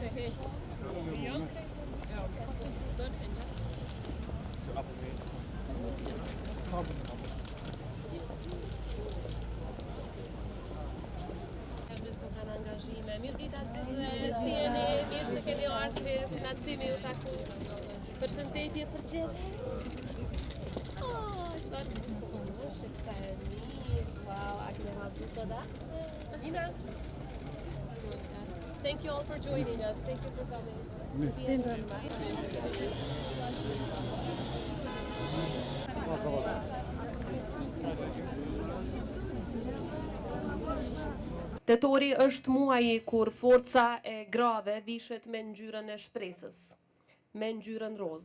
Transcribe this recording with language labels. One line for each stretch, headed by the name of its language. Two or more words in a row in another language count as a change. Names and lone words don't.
Albanian: Angazhime. Mirë ditë aty dhe si jeni, mirë se keni ardhur që kënaqësimi ju taku. Përshëndetje për gjithë. Oh, çfarë bukurosh sa e mirë. Wow, a keni hapur soda? Ina.
English: Thank you all for joining us. Thank you for coming.
Albanian: Tetori është muaji kur forca e grave vishet me ngjyrën e shpresës, me ngjyrën roz.